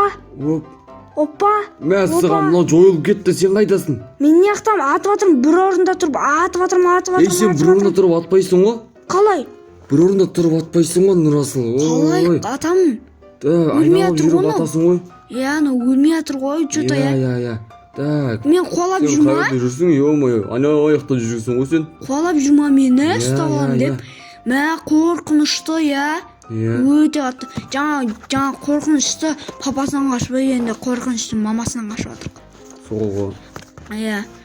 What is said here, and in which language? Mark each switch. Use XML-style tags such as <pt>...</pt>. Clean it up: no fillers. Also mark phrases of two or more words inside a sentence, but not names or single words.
<kk>Мәссаған, мынау жойылып кетті, сен қайдасың? Мен не ақтам, атып атырмын, бір орында тұрып, атып атырмын. Сен бір орында тұрып атпайсың ғой? Қалай? Бір орында тұрып атпайсың ғой, Нұрасыл. Қалай атамын? Айналып жүріп атасың ғой? Өлмей атыр ғой,</kk> <ru>что-то. Так.</ru> <kk>Мен қуалап жүрма? Сен қайда жүрсің, ё-моё, аяқта жүрсің ғой сен? Қуалап жүрма мені, ұсталам деп. Қорқынышты, өте қатты. Жаңа қорқынышты папасынан қашып енді қорқынышты мамасынан қашып жатыр. Сол ғой.</kk>